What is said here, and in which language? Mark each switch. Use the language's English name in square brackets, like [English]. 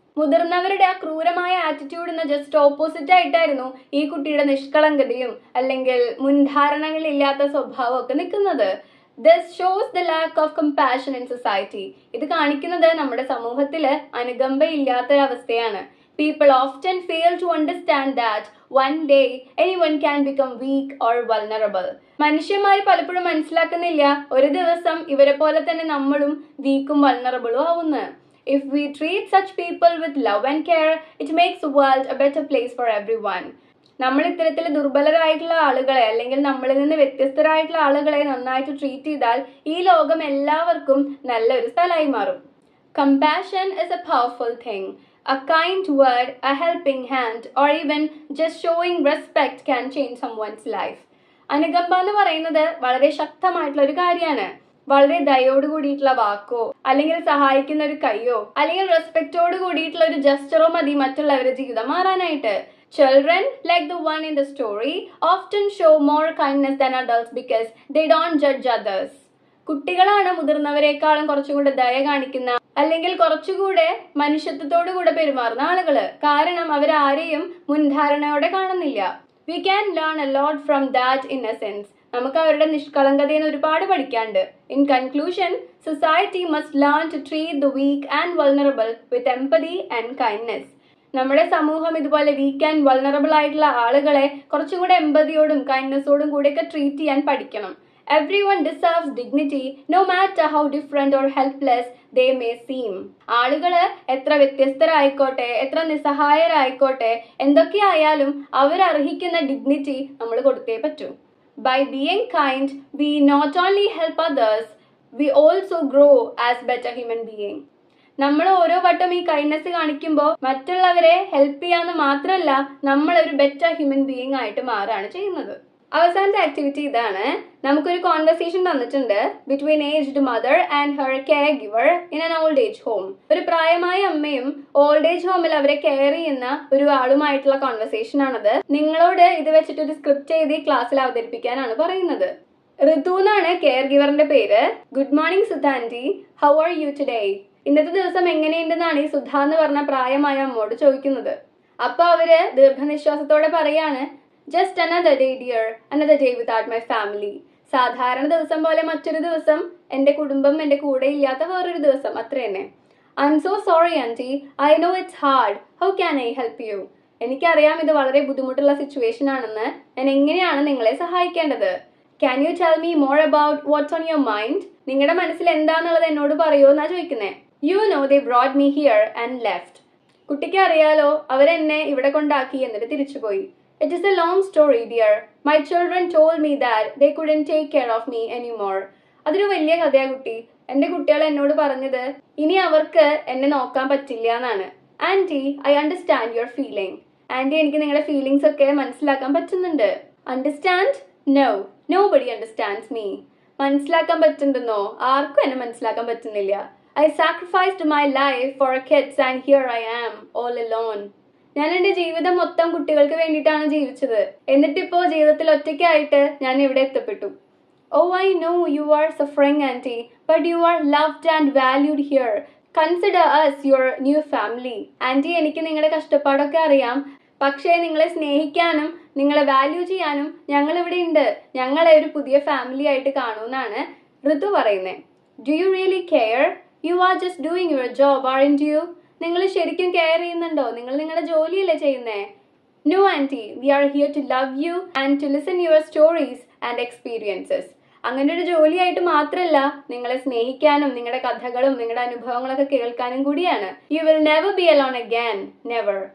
[Malayalam] മുതിർന്നവരുടെ ആ ക്രൂരമായ ആറ്റിറ്റ്യൂഡിന് ജസ്റ്റ് ഓപ്പോസിറ്റ് ആയിട്ടായിരുന്നു ഈ കുട്ടിയുടെ നിഷ്കളങ്കതയും അല്ലെങ്കിൽ മുൻധാരണകളില്ലാത്ത സ്വഭാവമൊക്കെ നിൽക്കുന്നത്. [English] This shows the lack of compassion in society. [Malayalam] ഇത് കാണിക്കുന്നത് നമ്മുടെ സമൂഹത്തില് അനുകമ്പയില്ലാത്തൊരവസ്ഥയാണ്. [English] People often fail to understand that one day anyone can become weak or vulnerable. [Malayalam] മനുഷ്യന്മാർ പലപ്പോഴും മനസ്സിലാക്കുന്നില്ല ഒരു ദിവസം ഇവരെ പോലെ തന്നെ നമ്മളും വീക്കും വൾണറബിളും ആവുന്നു. [English] If we treat such people with love and care, it makes the world a better place for everyone. [Malayalam] നമ്മൾ ഇത്തരത്തിൽ ദുർബലരായിട്ടുള്ള ആളുകളെ അല്ലെങ്കിൽ നമ്മളിൽ നിന്ന് വ്യത്യസ്തരായിട്ടുള്ള ആളുകളെ നന്നായിട്ട് ട്രീറ്റ് ചെയ്താൽ ഈ ലോകം എല്ലാവർക്കും നല്ലൊരു സ്ഥലമായി മാറും. [English] Compassion is a powerful thing. A kind word, a helping hand, or even just showing respect can change someone's life. [Malayalam] അനുകമ്പ എന്ന് പറയുന്നത് വളരെ ശക്തമായിട്ടുള്ള ഒരു കാര്യമാണ്. വളരെ ദയോട് കൂടിയിട്ടുള്ള വാക്കോ അല്ലെങ്കിൽ സഹായിക്കുന്ന ഒരു കൈയോ അല്ലെങ്കിൽ റെസ്പെക്റ്റോട് കൂടിയിട്ടുള്ള ഒരു ജസ്റ്ററോ മതി മറ്റുള്ളവരുടെ ജീവിതം മാറാനായിട്ട്. [English] Children, like the one in the story, often show more kindness than adults because they don't judge others. [Malayalam] കുട്ടികളാണ് മുതിർന്നവരെക്കാളും കുറച്ചുകൂടെ ദയ കാണിക്കുന്ന അല്ലെങ്കിൽ കുറച്ചുകൂടെ മനുഷ്യത്വത്തോടു കൂടെ പെരുമാറുന്ന ആളുകള്. കാരണം അവരാരെയും മുൻധാരണയോടെ കാണുന്നില്ല. [English] We can learn a lot from that innocence. [Malayalam] നമുക്ക് അവരുടെ നിഷ്കളങ്കതയിൽ നിന്ന് ഒരുപാട് പഠിക്കാണ്ട്. [English] In conclusion, society must learn to treat the weak and vulnerable with empathy and kindness. [Malayalam] നമ്മുടെ സമൂഹം ഇതുപോലെ വീക്ക് ആൻഡ് വൾണറബിൾ ആയിട്ടുള്ള ആളുകളെ കുറച്ചുകൂടെ എമ്പതിയോടും കൈൻഡ്നെസ്സോടും കൂടെയൊക്കെ ട്രീറ്റ് ചെയ്യാൻ പഠിക്കണം. [English] Everyone deserves dignity, no matter how different or helpless they may seem. [Malayalam] ആളുകള് എത്ര വ്യത്യസ്തരായിക്കോട്ടെ, എത്ര നിസ്സഹായരായിക്കോട്ടെ, എന്തൊക്കെയായാലും അവരർഹിക്കുന്ന ഡിഗ്നിറ്റി നമ്മൾ കൊടുത്തേ പറ്റൂ. [English] By being kind, we not only help others, we also grow as better human beings. [Malayalam] നമ്മൾ ഓരോ വട്ടം ഈ കൈൻഡ്നെസ് കാണിക്കുമ്പോൾ മറ്റുള്ളവരെ ഹെൽപ്പ് ചെയ്യാന്ന് മാത്രമല്ല നമ്മളൊരു ബെറ്റർ ഹ്യൂമൻ ബീയിങ് ആയിട്ട് മാറാണ് ചെയ്യുന്നത്. അവസാനത്തെ ആക്ടിവിറ്റി ഇതാണ്. നമുക്കൊരു കോൺവെർസേഷൻ തന്നിട്ടുണ്ട് [English] Between aged mother and her care giver in an old age home. [Malayalam] ഒരു പ്രായമായ അമ്മയും ഓൾഡ് ഏജ് ഹോമിൽ അവരെ കെയർ ചെയ്യുന്ന ഒരു ആളുമായിട്ടുള്ള കോൺവെർസേഷൻ ആണത്. നിങ്ങളോട് ഇത് വെച്ചിട്ട് ഒരു സ്ക്രിപ്റ്റ് എഴുതി ക്ലാസ്സിൽ അവതരിപ്പിക്കാനാണ് പറയുന്നത്. ഋതു എന്നാണ് കെയർ ഗിവറിന്റെ പേര്. [English] Good morning Sudha aunty, how are you today? [Malayalam] ഇന്നത്തെ ദിവസം എങ്ങനെയുണ്ടെന്നാണ് ഈ സുധ എന്ന് പറഞ്ഞ പ്രായമായ അമ്മോട് ചോദിക്കുന്നത്. അപ്പൊ അവര് ദീർഘനിശ്വാസത്തോടെ പറയാണ്, [English] Just another day dear, another day without my family. [Malayalam] സാധാരണ ദിവസം പോലെ മറ്റൊരു ദിവസം, എൻ്റെ കുടുംബം എൻ്റെ കൂടെ ഇല്ലാത്ത വേറൊരു ദിവസം, അത്ര തന്നെ. [English] I'm so sorry auntie, I know it's hard, how can I help you? [Malayalam] എനിക്കറിയാം ഇത് വളരെ ബുദ്ധിമുട്ടുള്ള സിറ്റുവേഷൻ ആണെന്ന്. ഞാൻ എങ്ങനെയാണ് നിങ്ങളെ സഹായിക്കേണ്ടത്? [English] Can you tell me more about what's on your mind? [Malayalam] നിങ്ങളുടെ മനസ്സിൽ എന്താണെന്നുള്ളത് എന്നോട് പറയുമോ എന്നാ ചോദിക്കുന്നേ. [English] You know they brought me here and left. [Malayalam] കുട്ടിക്ക് അറിയാലോ അവരെന്നെ ഇവിടെ കൊണ്ടാക്കി എന്നിട്ട് തിരിച്ചുപോയി. [English] It is a long story dear. My children told me that they couldn't take care of me anymore. [Malayalam] അതൊരു വലിയ കഥയാ കുട്ടി. എൻ്റെ കുട്ടികൾ എന്നോട് പറഞ്ഞത് ഇനി അവർക്ക് എന്നെ നോക്കാൻ പറ്റില്ല എന്നാണ്. [English] Aunty, I understand your feeling. [Malayalam] Anti, എനിക്ക് നിങ്ങളുടെ ഫീലിങ്സ് ഒക്കെ മനസ്സിലാക്കാൻ പറ്റുന്നുണ്ട്. [English] Understand? No, nobody understands me. [Malayalam] മനസ്സിലാക്കാൻ പറ്റുന്നുണ്ടെന്നോ? ആർക്കും എന്നെ മനസ്സിലാക്കാൻ പറ്റുന്നില്ല. [English] I sacrificed my life for kids and here I am all alone. [Malayalam] ഞാൻ എൻ്റെ ജീവിതം മൊത്തം കുട്ടികൾക്ക് വേണ്ടിയിട്ടാണ് ജീവിച്ചത്. എന്നിട്ടിപ്പോൾ ജീവിതത്തിൽ ഒറ്റയ്ക്കായിട്ട് ഞാൻ ഇവിടെ എത്തപ്പെട്ടു. [English] Oh, I know you are suffering auntie, but you are loved and valued here. Consider us your new family. [Malayalam] Anti, എനിക്ക് നിങ്ങളുടെ കഷ്ടപ്പാടൊക്കെ അറിയാം. പക്ഷേ നിങ്ങളെ സ്നേഹിക്കാനും നിങ്ങളെ വാല്യൂ ചെയ്യാനും ഞങ്ങളിവിടെ ഉണ്ട്. ഞങ്ങളെ ഒരു പുതിയ ഫാമിലി ആയിട്ട് കാണുമെന്നാണ് ഋതു പറയുന്നത്. [English] Do you really care? You are just doing your job, aren't you? [Malayalam] നിങ്ങൾ ശരിക്കും കെയർ ചെയ്യുന്നുണ്ടോ? നിങ്ങൾ നിങ്ങളുടെ ജോലിയല്ലേ ചെയ്യുന്നേ? [English] No auntie, we are here to love you and to listen your stories and experiences. [Malayalam] അങ്ങനെ ഒരു ജോലിയായിട്ട് മാത്രമല്ല, നിങ്ങളെ സ്നേഹിക്കാനും നിങ്ങളുടെ കഥകളും നിങ്ങളുടെ അനുഭവങ്ങളൊക്കെ കേൾക്കാനും കൂടിയാണ്. [English] You will never be alone again, never.